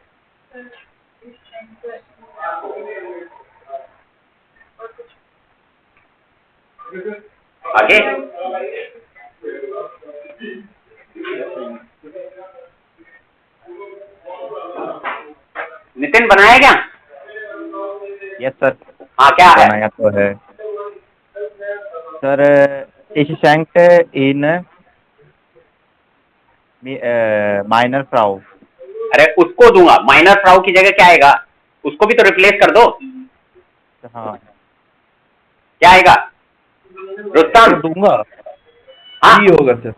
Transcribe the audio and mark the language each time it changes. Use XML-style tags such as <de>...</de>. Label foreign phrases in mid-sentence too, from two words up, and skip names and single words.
<hi>आगे नितिन बनाया क्या?</hi> <en>yes sir.</en> <hi>हाँ, क्या है? बनाया तो है सर।</hi> <de>Ich schenkte ihn meiner Frau.</de> <hi>अरे उसको दूंगा,</hi> <de>meiner Frau</de> <hi>की जगह क्या आएगा? उसको भी तो रिप्लेस कर दो। हाँ, क्या आएगा? रुस्तम दूंगा। हाँ, जी होगा सर,</hi>